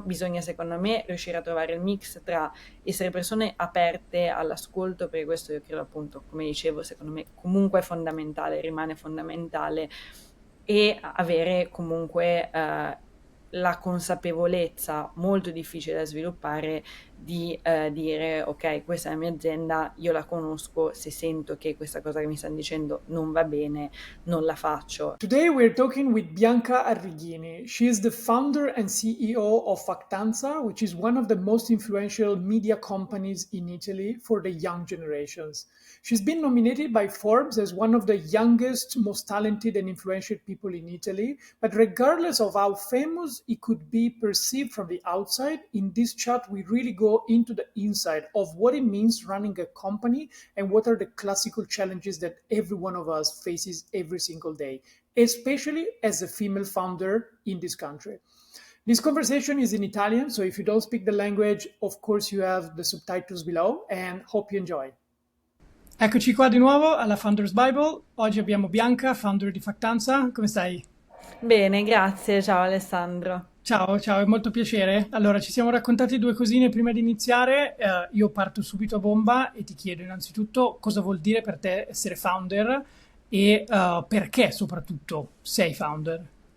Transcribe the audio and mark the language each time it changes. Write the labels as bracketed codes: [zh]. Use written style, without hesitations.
[it] Bisogna, secondo me, riuscire a trovare il mix tra essere persone aperte all'ascolto, perché questo io credo appunto, come dicevo, secondo me comunque è fondamentale, rimane fondamentale, e avere comunque la consapevolezza molto difficile da sviluppare di dire ok, questa è la mia azienda, io la conosco, se sento che questa cosa che mi stanno dicendo non va bene, non la faccio. [en] Today we're talking with Bianca Arrighini. She is the founder and CEO of Factanza, which is one of the most influential media companies in Italy for the young generations. She's been nominated by Forbes as one of the youngest, most talented and influential people in Italy. But regardless of how famous it could be perceived from the outside, in this chat we really go into the inside of what it means running a company and what are the classical challenges that every one of us faces every single day, especially as a female founder in this country. This conversation is in Italian, so if you don't speak the language, of course you have the subtitles below, and hope you enjoy. [it] Eccoci qua di nuovo alla Founders Bible. Oggi abbiamo Bianca, founder di Factanza. Come stai? Bene, grazie, ciao Alessandro. Ciao, ciao, è molto piacere. Allora, ci siamo raccontati due cosine prima di iniziare. Io parto subito a bomba e ti chiedo innanzitutto cosa vuol dire per te essere founder e perché soprattutto sei founder.